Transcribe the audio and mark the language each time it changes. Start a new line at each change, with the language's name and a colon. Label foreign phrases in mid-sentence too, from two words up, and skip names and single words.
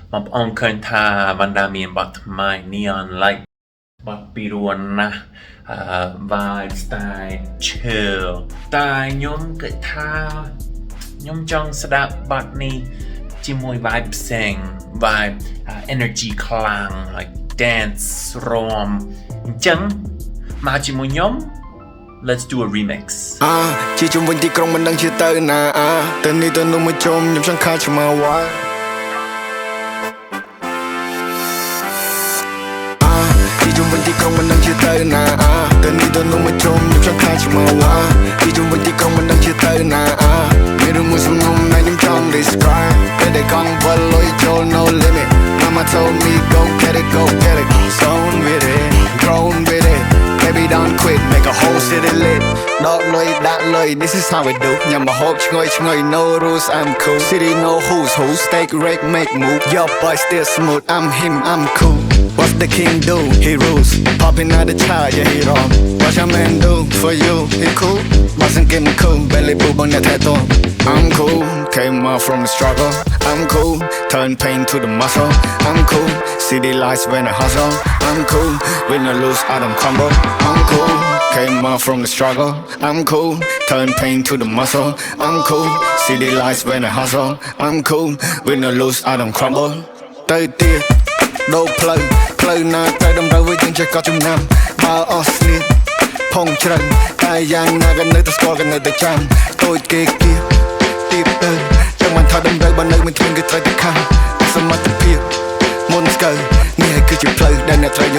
Khmer: បងប្អូនឃើញថាវណ្ដាមានបទថ្មី Neon Light បទពីរោះណាស់
English: vibe style chill
Khmer: តែខ្ញុំគិតថាខ្ញុំចង់ស្ដាប់បទនេះជាមួយ vibe ផ្សេង
English: vibe energy
Khmer: ខ្លាំង
English: like dance
Khmer: រាំអញ្ចឹងមកជាមួយខ្ញុំ
English: Let's do a remix
Khmer: ជាជុំវិញទីក្រុងមិនដឹងជាទៅណាទៅនេះទៅនោះមកជុំខ្ញុំចង់ខាត់ឆ្មាវ៉ាជាជុំវិញទីក្រុងមិនដឹងជាទៅណាទៅនេះទៅនោះមកជុំខ្ញុំចង់ខាត់ឆ្មាវ៉ាជាជុំវិញទីក្រុងមិនដឹងជាទៅណាមានរឿងមួយសំណុំដែលខ្ញុំចង់ describe ពេលដែលកង់វល់លុយចូល
English: no limit Mama told me go get it zone with it grown with it Baby don't quit make a whole city lit
Khmer: ដកលុយដាក់លុយ
English: This is how we do
Khmer: ញ៉ាំម្ហូបឈ្ងុយ
English: No rules I'm cool City no who's who Steak rake make move Your boy still smooth I'm him I'm cool What the king do He rules Popping out the chart yeah he wrong What your man do for you He cool Wasn't getting cool Belly boo bang that head on I'm cool Came up from the struggle I'm cool Turn pain to the muscle I'm cool City lights when I hustle I'm cool Win or lose I don't crumble I'm cool Came up from the struggle I'm cool Turn pain to the muscle I'm cool City lights when I hustle I'm cool Win or lose I don't crumble
Khmer: ទៅទៀតដូរផ្លូវណាទៅដំណើរវិញចេះក៏ចំណាំបើអស់ ស្នៀតផងជ្រៅតែយ៉ាងណាក៏នៅតែស្គាល់ក៏នៅតែចាំតូចគេគៀទៀបទៅចាំមិនថាដំណើរបើនៅមិនគ្មានគេត្រូវតែខាំសមត្ថភាពមុនស្កើនេះហើយគឺជាផ្លូវដែលអ្នកត្រូវយក